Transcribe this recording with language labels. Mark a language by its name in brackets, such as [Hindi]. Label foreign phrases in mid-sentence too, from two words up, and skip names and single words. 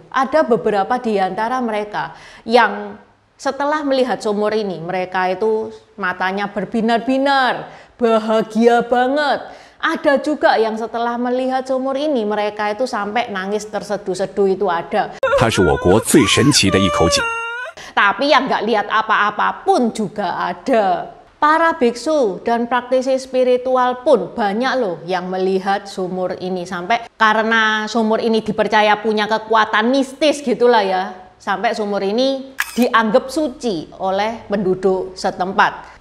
[Indonesian] Ada beberapa di antara mereka yang setelah melihat sumur ini, mereka itu matanya berbinar-binar, bahagia banget. Ada juga yang setelah melihat sumur ini, mereka itu sampai nangis terseduh-seduh, itu ada. [Chinese] 它是我国最神奇的一口井。 [Indonesian] Tapi yang nggak lihat apa-apa pun juga ada. Para biksu dan praktisi spiritual pun banyak loh yang melihat sumur ini. Sampai karena sumur ini dipercaya punya kekuatan mistis gitulah ya. Sampai sumur ini dianggap suci oleh penduduk setempat.